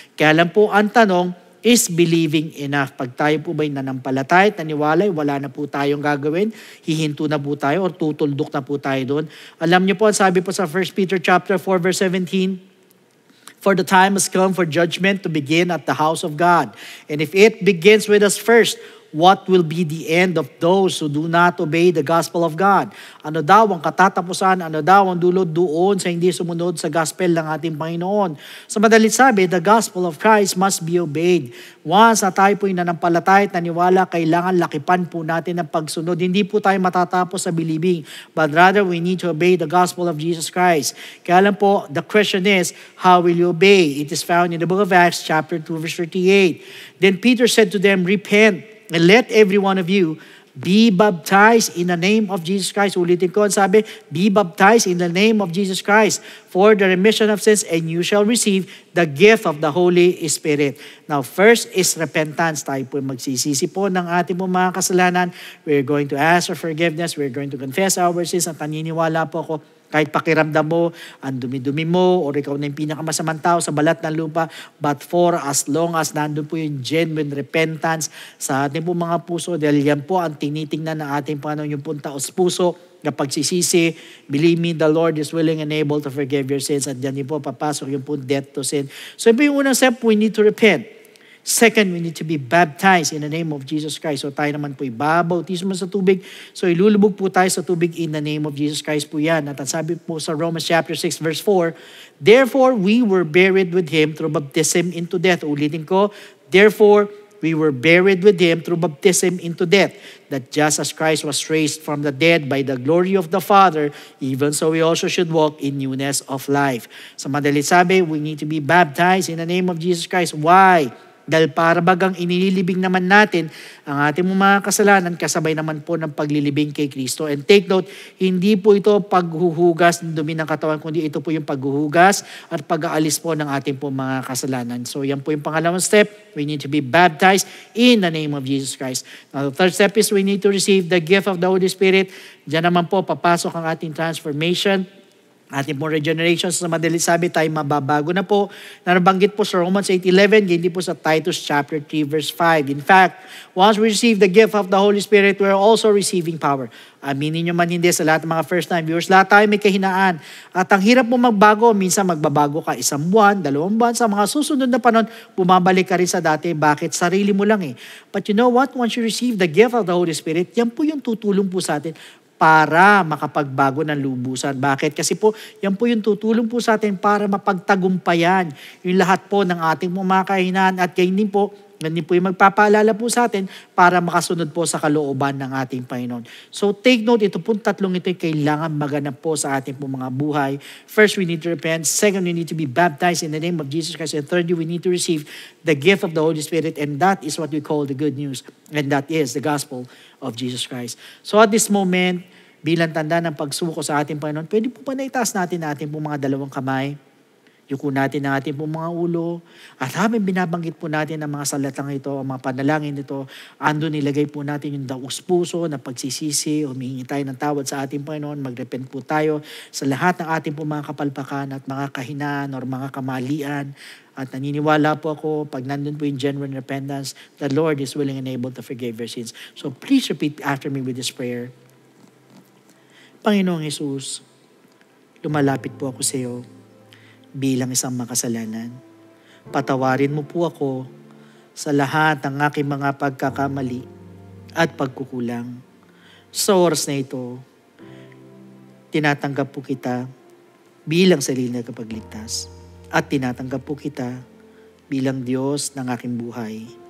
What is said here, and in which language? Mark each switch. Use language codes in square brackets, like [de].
[tl] Kaya lang po ang tanong, [en] is believing enough? [tl] Pag tayo po ba'y nanampalatay at naniwalay, wala na po tayong gagawin, hihinto na po tayo o tutuldok na po tayo doon. Alam niyo po, sabi po sa [en] 1 Peter chapter 4 verse 17, for the time has come for judgment to begin at the house of God. And if it begins with us first, what will be the end of those who do not obey the gospel of God? [tl] Ano daw ang katatapusan, ano daw ang dulot doon sa hindi sumunod sa gospel ng ating Panginoon? Sa madalit sabi, [en] the gospel of Christ must be obeyed. [tl] Once na tayo po'y nanampalatay at naniwala, kailangan lakipan po natin ang pagsunod. Hindi po tayo matatapos sa believing, [en] but rather we need to obey the gospel of Jesus Christ. [tl] Kaya lang po, [en] the question is, how will you obey? It is found in the book of Acts chapter 2 verse 38. Then Peter said to them, repent, and let every one of you be baptized in the name of Jesus Christ. [tl] Ulitin ko, sabi, [en] be baptized in the name of Jesus Christ for the remission of sins, and you shall receive the gift of the Holy Spirit. Now, first is repentance. [tl] Tayo po magsisisi po ng ating mga kasalanan. [en] We're going to ask for forgiveness. We're going to confess our sins. [tl] At naniniwala po ako, kahit pakiramdam mo, ang dumi-dumi mo, o ikaw na yung pinakamasamang tao sa balat ng lupa, [en] but for as long as [tl] nandun po yung genuine repentance sa ating po mga puso, dahil yan po ang tinitingnan ng ating Panginoon, yung pong taos puso, na pagsisisi, [en] believe me, the Lord is willing and able to forgive your sins, [tl] at yan din po papasok yung pong death to sin. So ito yung unang step, [en] we need to repent. Second, we need to be baptized in the name of Jesus Christ. [tl] So tayo naman po ibabautismo sa tubig. So ilulubog po tayo sa tubig [en] in the name of Jesus Christ [tl] po yan. At ang sabi po sa [en] Romans chapter 6 verse 4, therefore we were buried with Him through baptism into death. [tl] Ulitin ko, [en] therefore we were buried with Him through baptism into death, that just as Christ was raised from the dead by the glory of the Father, even so we also should walk in newness of life. [tl] Sa madalit sabi, [en] we need to be baptized in the name of Jesus Christ. Why? [tl] Dahil para bagang inililibing naman natin ang ating mga kasalanan kasabay naman po ng paglilibing kay Kristo. [en] And take note, [tl] hindi po ito paghuhugas ng dumi ng katawan, kundi ito po yung paghuhugas at pag-aalis po ng ating po mga kasalanan. So yan po yung pangalawang step. [en] We need to be baptized in the name of Jesus Christ. Now the third step is we need to receive the gift of the Holy Spirit. [tl] Diyan naman po papasok ang ating transformation, ating po regeneration. Sa madali sabi, tayo mababago na po. Nabanggit po sa [en] Romans 8:11, [tl] hindi po sa [en] Titus chapter 3 verse 5. In fact, once we receive the gift of the Holy Spirit, we're also receiving power. [tl] Aminin nyo man hindi, sa lahat ng mga first time viewers, lahat tayo may kahinaan. At ang hirap mo magbago, minsan magbabago ka 1 buwan, 2 buwan, sa mga susunod na panahon, bumabalik ka rin sa dati. Bakit? Sarili mo lang eh. [en] But you know what? Once you receive the gift of the Holy Spirit, [tl] yan po yung tutulong po sa atin para makapagbago ng lubusan. Bakit? Kasi po, yan po yung tutulong po sa atin para mapagtagumpayan yung lahat po ng ating mga kahinaan at gayon din po, yan din po yung magpapaalala po sa atin para makasunod po sa kalooban ng ating Panginoon. [en] So take note, [tl] ito po tatlong ito kailangan maganap po sa ating po mga buhay. [en] First, we need to repent. Second, we need to be baptized in the name of Jesus Christ. And thirdly, we need to receive the gift of the Holy Spirit, and that is what we call the good news, and that is the gospel of Jesus Christ. [tl] So at this moment, bilang tanda ng pagsuko sa ating Panginoon, pwede po pa naitaas natin po mga dalawang kamay, yuko natin ang ating po mga ulo, at habang binabanggit po natin ang mga salatang ito, ang mga panalangin ito, ando nilagay po natin yung daos puso na pagsisisi, humihingi tayo ng tawad sa ating Panginoon, magrepent po tayo sa lahat ng ating po mga kapalpakan at mga kahinaan or mga kamalian. At naniniwala po ako, pag nandun po yung genuine repentance, [en] the Lord is willing and able to forgive your sins. So please repeat after me with this prayer. [tl] Panginoong Hesus, lumalapit po ako sa iyo bilang isang makasalanan. Patawarin mo po ako sa lahat ng aking mga pagkakamali at pagkukulang. Sa oras na ito, tinatanggap po kita bilang sarili na kapagligtas at tinatanggap po kita bilang Diyos ng aking buhay.